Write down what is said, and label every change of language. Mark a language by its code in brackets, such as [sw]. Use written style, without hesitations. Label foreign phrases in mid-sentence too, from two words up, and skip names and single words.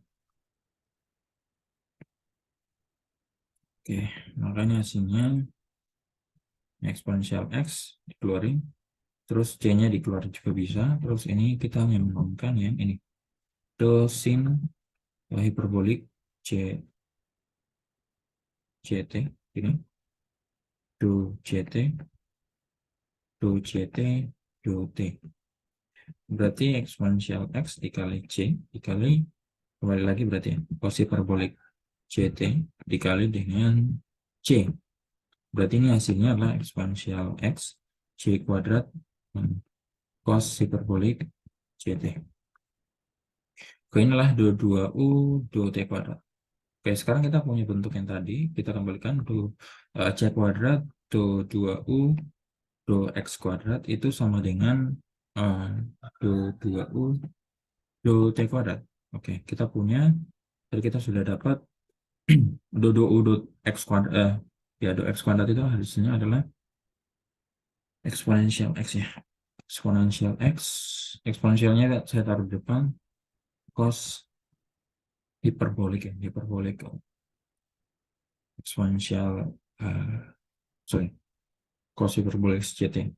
[id] Oke, makanya hasilnya eksponensial X dikeluarin. Terus C-nya dikeluarin juga bisa. Terus ini kita menyambungkan yang ini. Do sin hiperbolik C CT ini. Do CT, do CT, do T. Berarti eksponensial X dikali C dikali, kembali lagi berarti ya, cos hiperbolik CT dikali dengan C. Berarti ini hasilnya adalah eksponensial X C kuadrat cos hiperbolik CT. Oke, inilah dua U do T kuadrat. Oke, sekarang kita punya bentuk yang tadi. Kita kembalikan do C kuadrat do dua U do X kuadrat itu sama dengan uh, do dua U do T kuadrat. Oke, kita punya, jadi kita sudah dapat do 2U do X kuadrat, ya do X kuadrat itu hasilnya adalah eksponensial X ya. Eksponensial X, eksponensialnya saya taruh di depan, cos hiperbolik ya, hiperbolik eksponensial, sorry, cos hiperbolik CT,